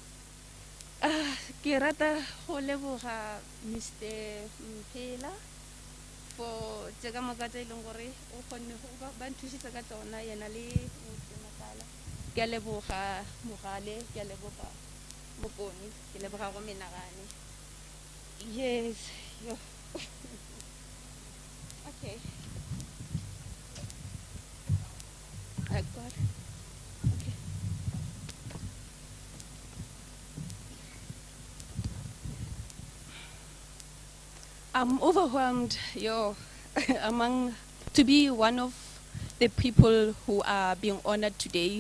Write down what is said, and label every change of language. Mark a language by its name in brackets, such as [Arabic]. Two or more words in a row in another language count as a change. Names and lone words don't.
[Northern Sotho] Ke rata go leboga Mr. Mphela for tseka moka tse ileng gore o kgonne go ba nthusitse ka tsona yena le Mr. Matala. Ke leboga Mogale, ke leboga Mokoni, ke leboga go Menagane. [English] Yes, yo. Okay. I got. Okay. I'm overwhelmed, yo, to be one of the people who are being honored today.